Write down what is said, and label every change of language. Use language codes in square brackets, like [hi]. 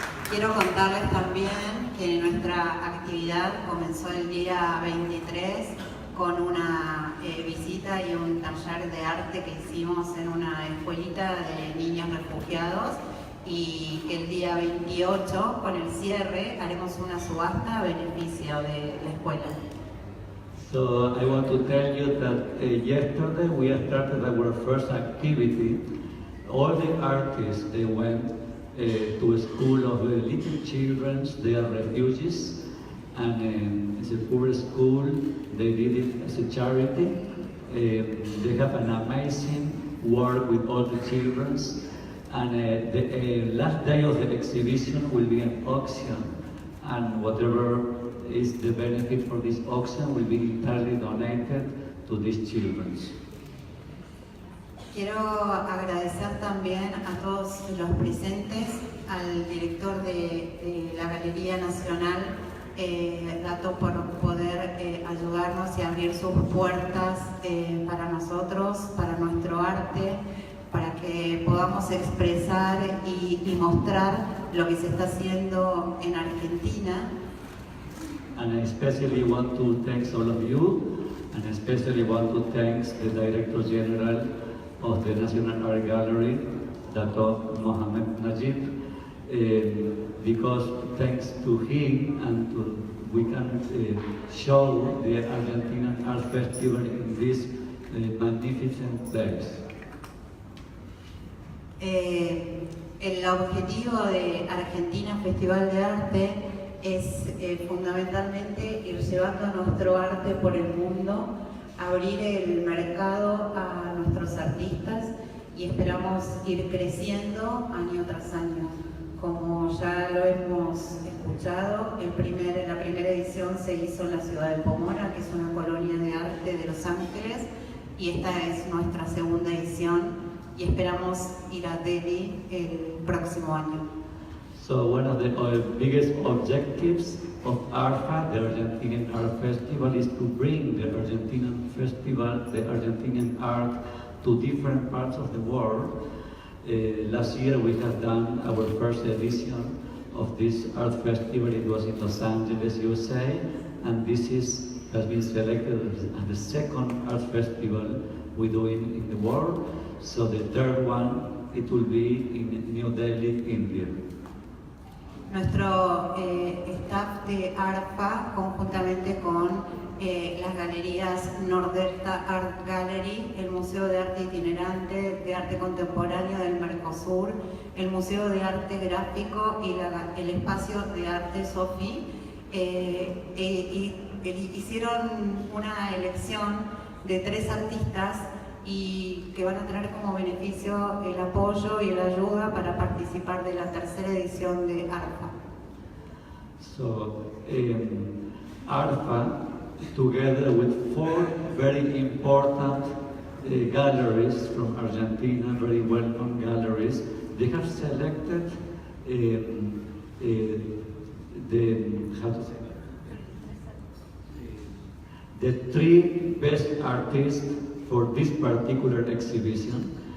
[es] Quiero contarles también que nuestra actividad comenzó el día 23 con una visita y un taller de arte que hicimos en una escuelita de niños refugiados, y que el día 28, con el cierre, haremos una subasta a beneficio de la escuela. [en] So I want to tell you that yesterday we started our first activity. All the artists, they went to a school of little children, they are refugees, and it's a poor school. They did it as a charity. They have an amazing work with all the children. And the last day of the exhibition will be an auction, and whatever is the benefit for this auction will be entirely donated to these children. [es] Quiero agradecer también a todos los presentes, al director de la Galería Nacional, Dato, por poder ayudarnos y abrir sus puertas para nosotros, para nuestro arte, para que podamos expresar y mostrar lo que se está haciendo en Argentina. [en] And I especially want to thank all of you, and especially want to thank the Director General of the National Art Gallery, Dr. Mohamed Najib, because thanks to him and we can show the Argentinian Art Festival in this magnificent place. [es] El objetivo de Argentina Festival de Arte es fundamentalmente ir llevando nuestro arte por el mundo, abrir el mercado a nuestros artistas y esperamos ir creciendo año tras año. Como ya lo hemos escuchado, la primera edición se hizo en la ciudad de Pameran, que es una colonia de arte de Los Ángeles, y esta es nuestra segunda edición y esperamos ir a Delhi el próximo año. [en] So one of the biggest objectives of ARFA, the Argentinian Art Festival, is to bring the Argentinian festival, the Argentinian art, to different parts of the world. Last year we have done our first edition of this art festival. It was in Los Angeles, USA, and this has been selected as the second art festival we do in the world. So the third one, it will be in New Delhi, India. [es] Nuestro staff de ARFA, conjuntamente con las galerías Nordelta Art Gallery, el Museo de Arte Itinerante de Arte Contemporáneo del Mercosur, el Museo de Arte Gráfico y el Espacio de Arte Sofi, hicieron una elección de 3 artistas y que van a tener como beneficio el apoyo y la ayuda para participar de la tercera edición de ARFA. [en] So, ARFA, together with 4 very important galleries from Argentina, very well-known galleries, they have selected the 3 best artists for this particular exhibition.